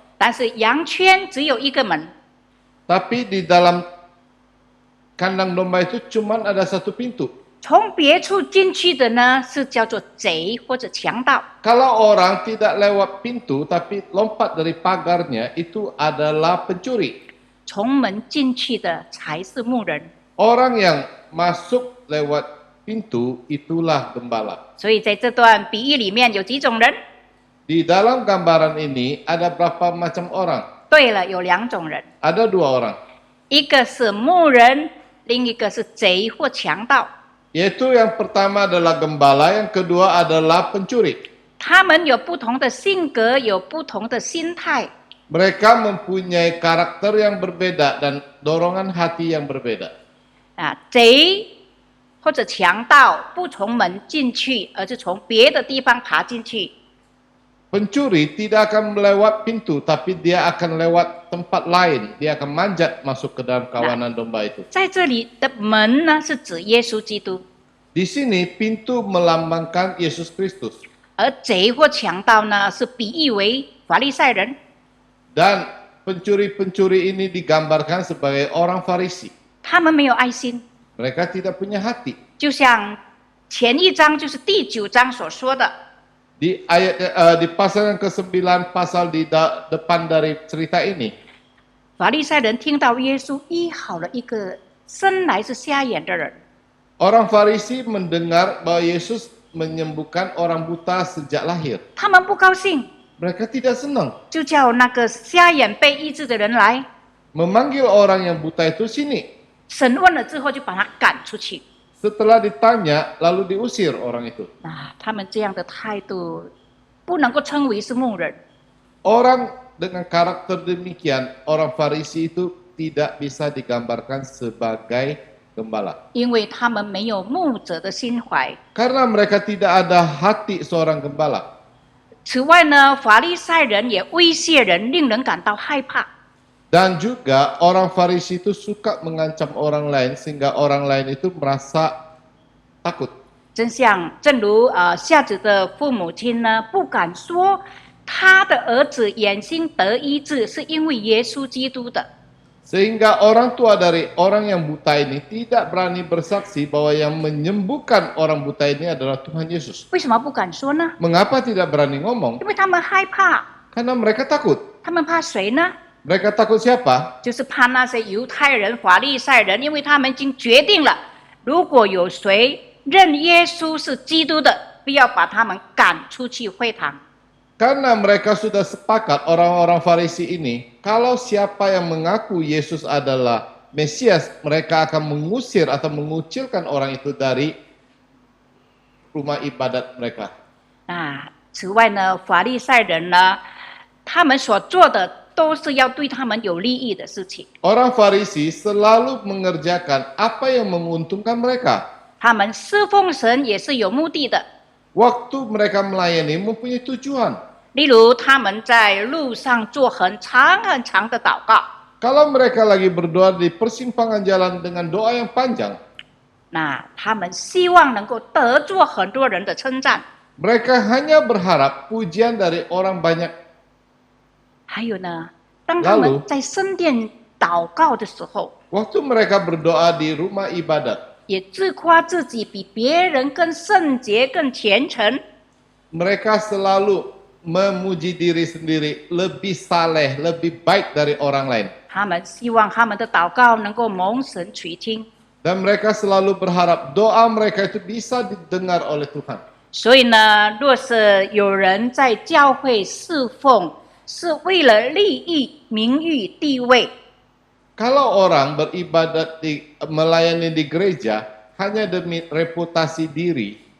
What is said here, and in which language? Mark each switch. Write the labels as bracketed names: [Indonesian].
[Chinese] 但是羊圈只有一个门， [Indonesian] Tapi di dalam kandang domba itu cuma ada satu pintu. [Chinese] 从别处进去的呢是叫做贼或者强盗。 [Indonesian] Kalau orang tidak lewat pintu tapi lompat dari pagarnya, itu adalah pencuri. [Chinese] 从门进去的才是牧人。 [Indonesian] Orang yang masuk lewat pintu itulah gembala. [Chinese] 所以在这段比喻里面有几种人？ [Indonesian] Di dalam gambaran ini ada berapa macam orang? [Chinese] 对了，有2种人， [Indonesian] Ada 2 orang. [Chinese] 一个是牧人，另一个是贼或强盗。 [Indonesian] Yaitu yang pertama adalah gembala, yang kedua adalah pencuri. [Chinese] 他们有不同的性格，有不同的心态。 [Indonesian] Mereka mempunyai karakter yang berbeda dan dorongan hati yang berbeda. [Chinese] 贼或者强盗不从门进去，而是从别的地方爬进去。 [Indonesian] Pencuri tidak akan melewat pintu, tapi dia akan lewat tempat lain. Dia akan manjat masuk ke dalam kawanan domba itu. [Chinese] 在这里的门呢，是指耶稣基督， [Indonesian] Di sini pintu melambangkan Yesus Kristus. [Chinese] 而贼或强盗呢，是比喻为法利赛人。 [Indonesian] Dan pencuri-pencuri ini digambarkan sebagai orang Farisi. [Chinese] 他们没有爱心， [Indonesian] Mereka tidak punya hati. [Chinese] 就像前一章就是第9章所说的， [Indonesian] Di pasal yang ke-9, pasal di depan dari cerita ini, [Chinese] 法利赛人听到耶稣医好了一个生来是瞎眼的人， [Indonesian] orang Farisi mendengar bahwa Yesus menyembuhkan orang buta sejak lahir. [Chinese] 他们不高兴， [Indonesian] Mereka tidak senang [Chinese] 就叫那个瞎眼被医治的人来， [Indonesian] memanggil orang yang buta itu sini. [Chinese] 审问了之后就把他赶出去。 [Indonesian] Setelah ditanya, lalu diusir orang itu. [Chinese] 他们这样的态度不能够称为是牧人。 [Indonesian] Orang dengan karakter demikian, orang Farisi itu tidak bisa digambarkan sebagai gembala. [Chinese] 因为他们没有牧者的心怀。 [Indonesian] Karena mereka tidak ada hati seorang gembala. [Chinese] 此外呢，法利赛人也威胁人，令人感到害怕。 [Indonesian] Dan juga orang Farisi itu suka mengancam orang lain sehingga orang lain itu merasa takut. [Chinese] 正如夏子的父母亲呢，不敢说他的儿子眼睛得医治是因为耶稣基督的。 [Indonesian] Sehingga orang tua dari orang yang buta ini tidak berani bersaksi bahwa yang menyembuhkan orang buta ini adalah Tuhan Yesus. [Chinese] 为什么不敢说呢？ [Indonesian] Mengapa tidak berani ngomong? [Chinese] 因为他们害怕。 [Indonesian] Karena mereka takut. [Chinese] 他们怕谁呢？ [Indonesian] Mereka takut siapa? [Chinese] 就是怕那些犹太人、法利赛人，因为他们已经决定了，如果有谁认耶稣是基督的，必要把他们赶出去会堂。 [Indonesian] Karena mereka sudah sepakat orang-orang Farisi ini, kalau siapa yang mengaku Yesus adalah Mesias, mereka akan mengusir atau mengucilkan orang itu dari rumah ibadat mereka. [Chinese] 此外呢，法利赛人呢，他们所做的都是要对他们有利益的事情。 [Indonesian] Orang Farisi selalu mengerjakan apa yang menguntungkan mereka. [Chinese] 他们侍奉神也是有目的的。 [Indonesian] Waktu mereka melayani mempunyai tujuan. [Chinese] 例如，他们在路上做很长很长的祷告。 [Indonesian] Kalau mereka lagi berdoa di persimpangan jalan dengan doa yang panjang, [Chinese] 他们希望能够得着很多人的称赞。 [Indonesian] mereka hanya berharap pujian dari orang banyak. [Chinese] 还有呢，当他们在圣殿祷告的时候， [Indonesian] Waktu mereka berdoa di rumah ibadat, [Chinese] 也自夸自己比别人更圣洁、更虔诚。 [Indonesian] mereka selalu memuji diri sendiri lebih saleh, lebih baik dari orang lain. [Chinese] 他们希望他们的祷告能够蒙神垂听。 [Indonesian] Dan mereka selalu berharap doa mereka itu bisa didengar oleh Tuhan. [Chinese] 所以呢，若是有人在教会侍奉，是为了利益、名誉、地位， [Indonesian] Kalau orang beribadat melayani di gereja hanya demi reputasi diri,